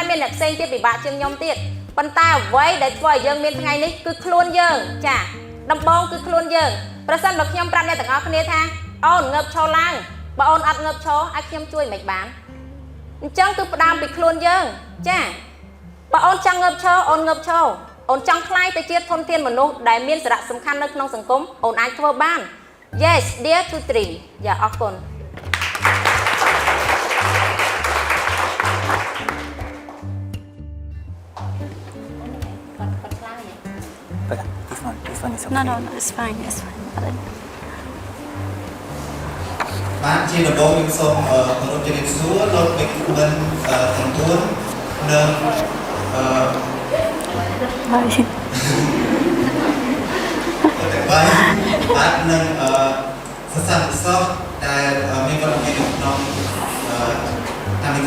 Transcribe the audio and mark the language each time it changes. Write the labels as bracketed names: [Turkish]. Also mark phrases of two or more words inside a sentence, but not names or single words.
[Khmer] មានអ្នកផ្សេងទៀតពិបាកជាងខ្ញុំទៀតប៉ុន្តែអ្វីដែលធ្វើឲ្យយើងមានថ្ងៃនេះគឺខ្លួនយើងចាដំបូងគឺខ្លួនយើងប្រសិនបើខ្ញុំប្រាប់អ្នកទាំងអស់គ្នាថាអូនងើបឈរឡើងបើអូនអត់ងើបឈរឲ្យខ្ញុំជួយមិនបានអញ្ចឹងគឺផ្ដើមពីខ្លួនយើងចាបើអូនចង់ងើបឈរអូនងើបឈរអូនចង់ក្លាយទៅជាធនធានមនុស្សដែលមានសារៈសំខាន់នៅក្នុងសង្គមអូនអាចធ្វើបាន [English] Yes dear to dream [Khmer] យ៉ាអរគុណ [English] But this one is okay. No, it's fine, it's fine. [Khmer] បានជាដំបូងខ្ញុំសូមគោរពជំរាបសួរលោកបេក្ខជនទាំង4និងបាទនឹងសិស្សានុសិស្សដែលមានវត្តមាននៅក្នុងកម្មវិធី